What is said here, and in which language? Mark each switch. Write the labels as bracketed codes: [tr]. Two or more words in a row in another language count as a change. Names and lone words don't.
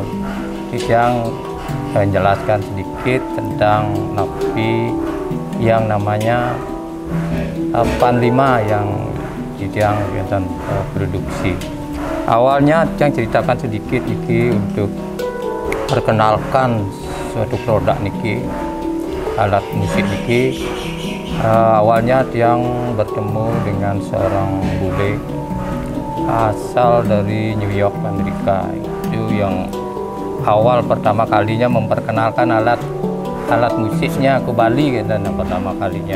[id] Yang menjelaskan sedikit tentang napi yang namanya Pan 5 yang kegiatan produksi. Awalnya yang ceritakan sedikit iki untuk perkenalkan suatu produk niki, alat musik niki. Awalnya yang bertemu dengan seorang bule asal dari New York, Amerika. Itu yang awal pertama kalinya memperkenalkan alat musiknya ke Bali gitu, pertama kalinya.